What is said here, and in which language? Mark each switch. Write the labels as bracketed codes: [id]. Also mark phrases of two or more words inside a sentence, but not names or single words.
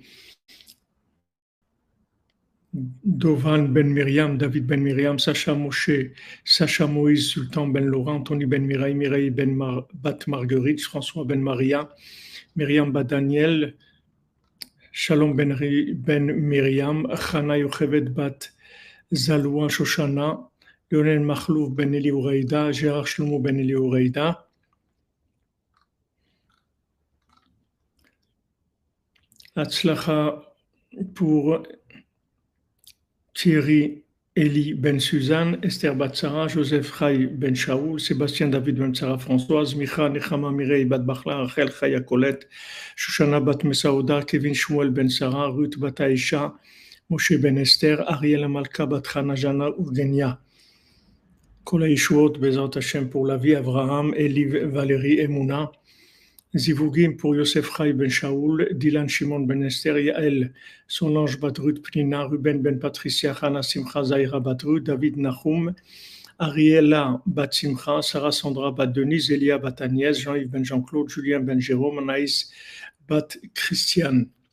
[fr] Dovan Ben Miriam, David Ben Miriam, Sacha Moshe, Sacha Moïse, Sultan Ben Laurent, Tony Ben Mireille, Mireille Ben Bat Marguerite, François Ben Maria, Myriam Bat Daniel, Shalom Ben Miriam, Chana Yochevet Bat Zaloua Shoshana, Lionel Makhlouf Ben Eli Oureida, Gérard Shlomo Ben Eli Oureida, Hatzlacha pour Thierry Eli Ben Suzanne, Esther Bat Sarah, Joseph Chai Ben Shaoul, Sébastien David Ben Sarah Françoise, Micha Nechama Mireille Bat Bachla, Rachel Chaya Colette, Shoshana Bat Mesaouda, Kevin Shmuel Ben Sarah, Ruth Bat Aisha, Moshe Ben Esther, Ariel Amalka Bat Chana Jana Ugenia. [he] Kol HaYeshuot Bezrat Hashem [fr] pour la vie, Avraham, Eli Valérie Emouna, Zivugim pour Yosef Chai Ben Shaoul, Dylan Shimon Ben Esther, Yael Solange Batrut Pnina, Ruben Ben Patricia, Hana Simcha Zaira Batrut, David Nahum, Ariela Bat Simcha, Sarah Sandra Bat Denise, Elia Bat Agnès, Jean-Yves Ben Jean-Claude, Julien Ben Jérôme, Anaïs Bat Christiane.